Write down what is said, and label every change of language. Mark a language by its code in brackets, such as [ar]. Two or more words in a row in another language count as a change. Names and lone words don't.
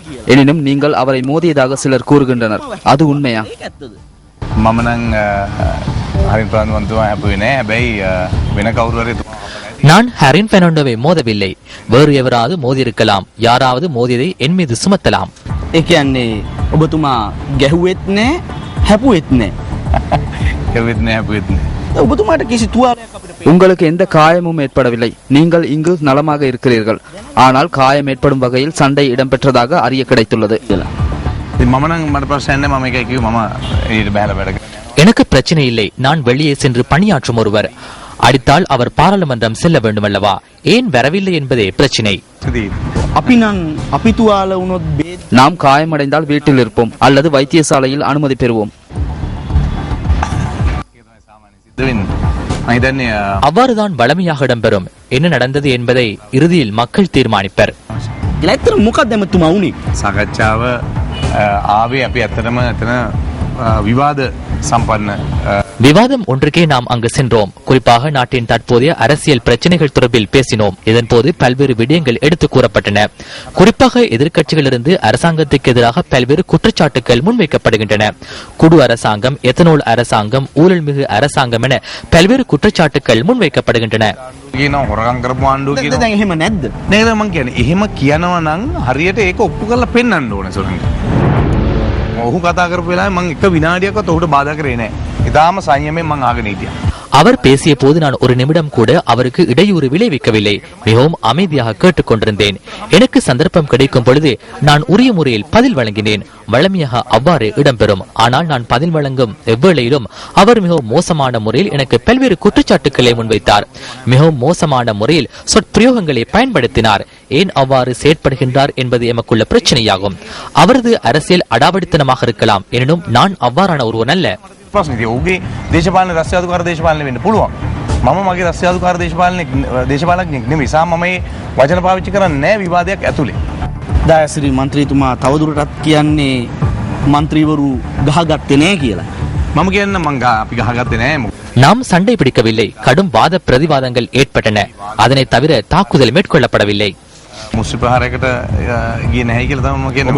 [ta] எனினும் நீங்கள் அவரை மோதியதாக சிலர் கூறுகின்றனர். அது உண்மையா? நான் ஹரின் பெர்னாண்டோவை மோதவில்லை. வேறு எவராவது மோதியிருக்கலாம். யாராவது மோதியதை என் மீது சுமத்தலாம். [si] ඒ කියන්නේ ඔබතුමා ගැහුවෙත් නෑ හැපුවෙත් නෑ. ගැහුවෙත් නෑ හැපුවෙත් නෑ. ඔබතුමාට කිසි තුවාලයක් අපිට [ta] உங்களுக்கு எந்த காயமும் ஏற்படவில்லை. நீங்கள் இங்கு நலமாக இருக்கிறீர்கள். ஆனால் காயம் ஏற்படும் வகையில் சண்டை இடம்பெற்றதாக அறிய கிடைத்துள்ளது. [si] මම නම් මට ප්‍රශ්නයක් නෑ. මම එකයි කිව්වේ මම ඊට බහැලා වැඩ කරනවා. [ta] எனக்கு பிரச்சனை இல்லை. நான் வெளியே சென்று பணியாற்றும் ஒருவர். அடித்தால் அவர் பாராளுமன்றம் செல்ல வேண்டும் அல்லவா? ஏன் வரவில்லை என்பதே பிரச்சனை. [si] අපි නම් අපි තුවාල වුණොත් [ta] நாம் காயமடைந்தால் வீட்டில் இருப்போம் அல்லது வைத்தியசாலையில் அனுமதி பெறுவோம். அவ்வாறுதான் வளமையாக இடம்பெறும். என்ன நடந்தது என்பதை இறுதியில் மக்கள் தீர்மானிப்பர். [si] සාකච්ඡාව ආවේ අපි ඇත්තටම එතන විවාද සම්පන්න [ta] விவாதம் ஒன்றுக்கே நாம் அங்கு சென்றோம். குறிப்பாக நாட்டின் தற்போதைய அரசியல் பிரச்சனைகள் தொடர்பில் பேசினோம். இதன்போது பல்வேறு விடயங்கள் எடுத்துக் கூறப்பட்டன. குறிப்பாக எதிர்க்கட்சிகளிலிருந்து அரசாங்கத்துக்கு எதிராக பல்வேறு குற்றச்சாட்டுகள் முன்வைக்கப்படுகின்றன. குடு அரசாங்கம், எத்தனோல் அரசாங்கம், ஊழல் மிகு அரசாங்கம் என பல்வேறு குற்றச்சாட்டுகள் முன்வைக்கப்படுகின்றன. [si] එහෙම කියනවා නම් හරියට ඒක ඔප්පු කරලා පෙන්වන්න ඕනේ සොරංග. ඔහු කතා කරපු වෙලාවේ මම එක විනාඩියක්වත් ඔහුට බාධා කරේ නැහැ. ඉතාලම සංයමයෙන් මම ආගෙන හිටියා. [ta] அவர் பேசிய போது நான் ஒரு நிமிடம் கூட அவருக்கு இடையூறு விளைவிக்கவில்லை. மிகவும் அமைதியாக கேட்டுக் கொண்டிருந்தேன். எனக்கு சந்தர்ப்பம் கிடைக்கும் பொழுது நான் உரிய முறையில் பதில் வழங்கினேன். வழமையாக அவ்வாறு இடம்பெறும். ஆனால் நான் பதில் வழங்கும் எவ்வேளையிலும் அவர் மிகவும் மோசமான முறையில் எனக்கு பல்வேறு குற்றச்சாட்டுக்களை முன்வைத்தார். மிகவும் மோசமான முறையில் சொற்பிரயோகங்களை பயன்படுத்தினார். ஏன் அவ்வாறு செயற்படுகின்றார் என்பது எமக்குள்ள பிரச்சனையாகும். அவரது அரசியல் அடாவடித்தனமாக இருக்கலாம். எனினும் நான் அவ்வாறான ஒருவன் அல்ல. [si] ප්‍රශ්නේ ඔහුගේ දේශපාලන රස්තියාදුකාර දේශපාලනය වෙන්න පුළුවන්. මම මගේ රස්තියාදුකාර දේශපාලනඥයෙක් නෙමෙයි. මම මේ වචන පාවිච්චි කරන්නේ නැහැ විවාදයක් ඇතුලේ. දයාසිරි මන්ත්‍රීතුමා තවදුරටත් කියන්නේ මන්ත්‍රීවරු ගහගත්තේ නැහැ කියලා. මම කියන්නේ මං අපි ගහගත්තේ නැහැ. [ta] நாம் சண்டை பிடிக்கவில்லை. கடும் வாத பிரதிவாதங்கள் ஏற்பட்டன. அதனை தவிர தாக்குதல் மேற்கொள்ளப்படவில்லை. [si] මුස්ලි ප්‍රහාරයකට ගියේ නැහැ කියලා තමයි මම කියන්නේ.